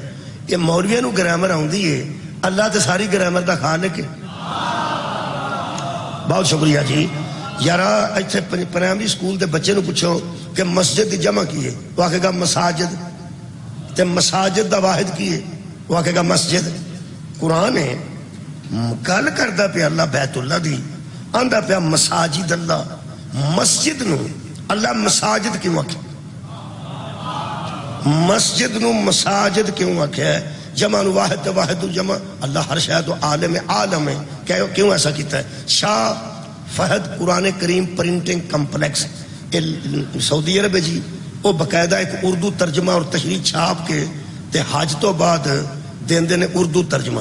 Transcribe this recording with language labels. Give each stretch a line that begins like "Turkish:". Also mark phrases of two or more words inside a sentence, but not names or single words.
Punjabi: یہ مولویوں نو گرامر آؤندی ہے, اللہ تے ساری گرامر دا خالق ہے.
Urdu: بہت شکریہ جی.
Punjabi: یارا ایتھے پرائمری سکول دے بچے نو پوچھو کہ مسجد دی جمع کی ہے, وہ آکھے گا مساجد. تے مساجد دا واحد کی ہے, وہ آکھے گا مسجد. قرآن ہے گل کردا پیا اللہ بیت اللہ دی, آندا پیا
Arabic: مساجد اللہ.
Punjabi: مسجد نو اللہ مساجد کیوں آکھے؟ مسجد نو مساجد کیوں آکھے ہے؟ جمع نو واحد تے واحد جمع. اللہ ہر شاید عالم عالم ہے, کیوں ایسا کیتا ہے؟
Urdu: شاہ فہد قرآن کریم پرنٹنگ کمپلیکس سعودی عرب ہے جی.
Punjabi: وہ باقاعدہ ایک اردو ترجمہ اور تشریح چھاپ کے تے حج تو بعد دیندے نے اردو ترجمہ.